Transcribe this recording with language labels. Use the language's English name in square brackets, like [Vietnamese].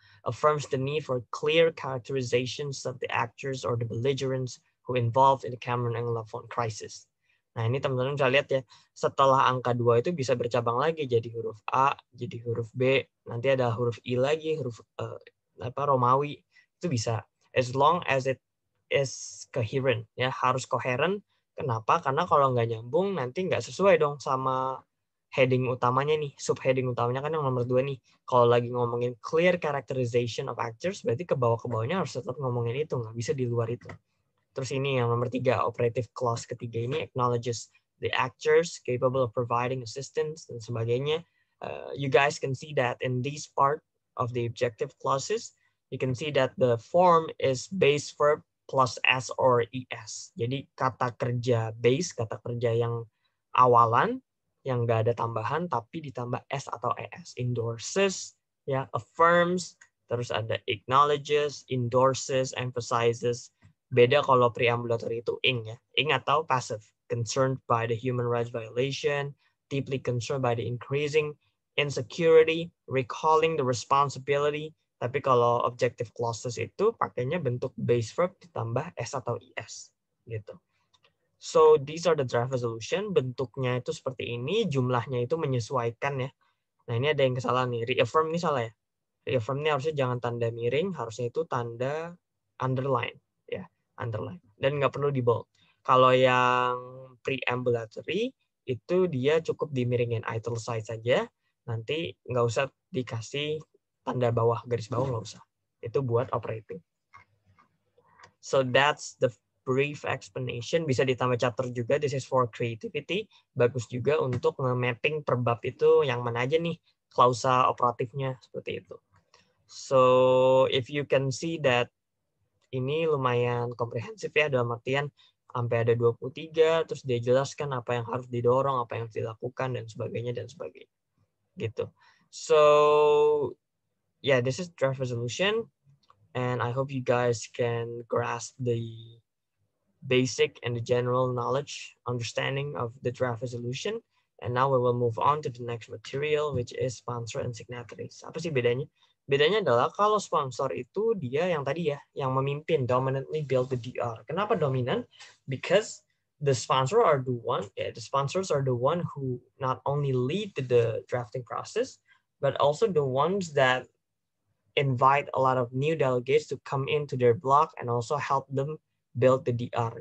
[English] Affirms the need for clear characterizations of the actors or the belligerents who involved in the Cameroon Anglophone crisis. [Indonesian] Nah, ini teman-teman bisa lihat ya, setelah angka 2 itu bisa bercabang lagi jadi huruf A, jadi huruf B, nanti ada huruf I lagi, huruf Romawi, itu bisa. [English] As long as it is coherent, [Indonesian] ya harus koheren. Kenapa? Karena kalau nggak nyambung, nanti nggak sesuai dong sama heading utamanya nih, subheading utamanya kan yang nomor 2 nih. Kalau lagi ngomongin [English] clear characterization of actors, [Indonesian] berarti ke bawah-bawahnya harus tetap ngomongin itu, nggak bisa di luar itu. Terus ini yang nomor 3, operative clause ketiga ini [English] acknowledges the actors capable of providing assistance [Indonesian] dan sebagainya. [English] You guys can see that in this part of the objective clauses, you can see that the form is base verb plus s or es. [Indonesian] Jadi kata kerja base, kata kerja yang awalan, yang nggak ada tambahan, tapi ditambah s atau es. [English] Endorses, ya, affirms, terus ada acknowledges, endorses, emphasizes. [Indonesian] Beda kalau preambulatory itu ing ya, ing atau passive, [English] concerned by the human rights violation, deeply concerned by the increasing insecurity, recalling the responsibility. [Indonesian] Tapi kalau objective clauses itu pakainya bentuk base verb ditambah s atau es gitu. [English] So these are the draft resolution. [Indonesian] Bentuknya itu seperti ini, jumlahnya itu menyesuaikan ya. Nah, ini ada yang kesalahan nih. Reaffirm ini salah ya. Reaffirm ini harusnya jangan tanda miring, harusnya itu tanda underline ya, underline. Dan nggak perlu di bold. Kalau yang preambulatory itu dia cukup dimiringin italicized saja. Nanti nggak usah dikasih tanda bawah, garis bawah nggak usah. Itu buat operating. [English] So that's the brief explanation. [Indonesian] Bisa ditambah chapter juga. [English] This is for creativity. [Indonesian] Bagus juga untuk nge-mapping per bab itu yang mana aja nih klausa operatifnya seperti itu. [English] So if you can see that [Indonesian] ini lumayan komprehensif ya, dalam artian sampai ada 23, terus dia jelaskan apa yang harus didorong, apa yang harus dilakukan, dan sebagainya, gitu. [English] So, yeah, this is draft resolution, and I hope you guys can grasp the basic and the general knowledge, understanding of the draft resolution, and now we will move on to the next material, which is sponsor and signatories. [Indonesian] Apa sih bedanya? Bedanya adalah kalau sponsor itu dia yang tadi ya, yang memimpin, [English] dominantly build the DR. [Indonesian] Kenapa dominant? [English] Because the sponsors are the one who not only lead the drafting process, but also the ones that invite a lot of new delegates to come into their block and also help them build the DR.